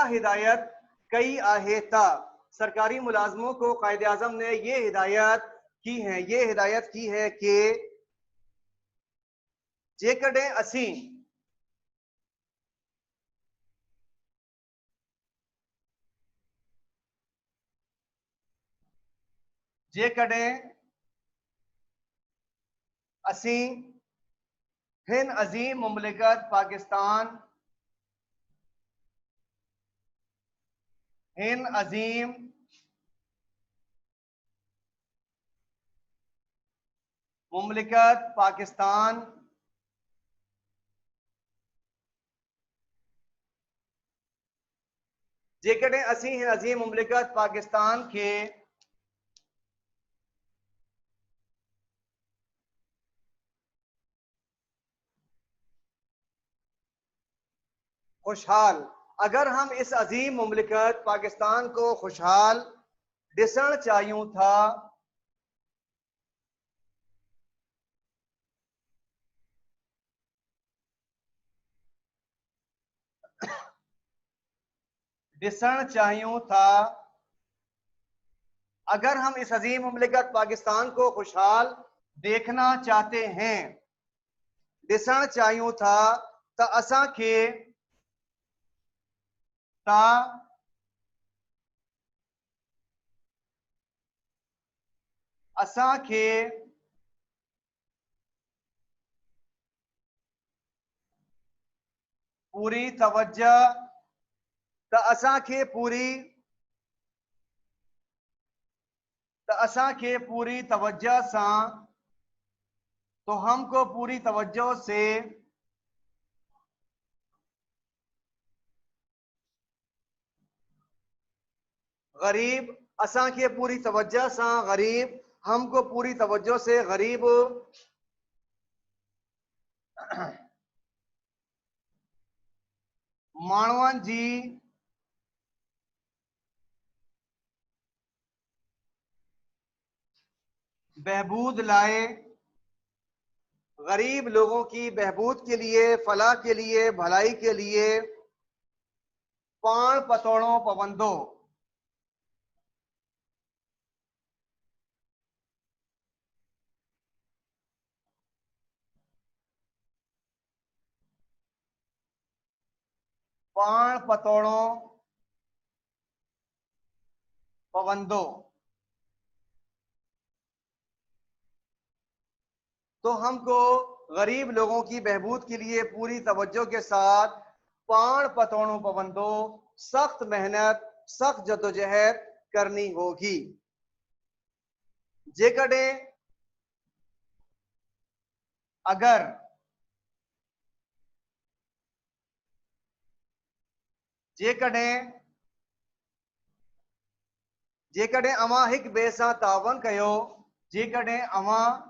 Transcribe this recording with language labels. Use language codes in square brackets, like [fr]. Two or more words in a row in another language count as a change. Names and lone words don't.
[sd] हिदायत कई आहे ता, [ur] سرکاری ملازموں کو قائدِ اعظم نے یہ ہدایت کی ہے، یہ ہدایت کی ہے کہ [sd] जेकॾहिं असीं जेकॾहिं असीं हिन अजीम मुमलिकत पाकिस्तान, हिन अजीम मुमलिकत पाकिस्तान जेकॾहिं असीं हिन अजीम मुमलिकत पाकिस्तान के [ur] خوشحال، اگر ہم اس عظیم مملکت پاکستان کو خوشحال [sd] ॾिसण चाहियूं था, ॾिसण चाहियूं था, [ur] اگر ہم اس عظیم مملکت پاکستان کو خوشحال دیکھنا چاہتے ہیں, [sd] ॾिसण चाहियूं था त असांखे ता असांखे पूरी तवज्जो, त असांखे पूरी, त असांखे पूरी तवज्जो सां, [ur] تو ہم کو پوری توجہ سے غریب, [sd] असांखे पूरी तवज्जो सां गरीब, [ur] ہم کو پوری توجہ سے غریب [sd] माण्हुनि जी बहबूद लाए, [ur] غریب لوگوں کی بہبود کے لیے، فلاح کے لیے، بھلائی کے لیے [sd] पाण पतोड़ो पवंदो। पाण पतोड़ो पवंदो। [ur] تو ہم کو غریب لوگوں کی بہبود کے لیے پوری توجہ کے ساتھ [sd] पाण पतोड़ो पवंदो, [ur] سخت محنت، سخت جدوجہد کرنی ہوگی. [sd] जेकॾहिं अगर जेकॾहिं अवां हिक ॿिए सां तावन कयो, जेकॾहिं अवां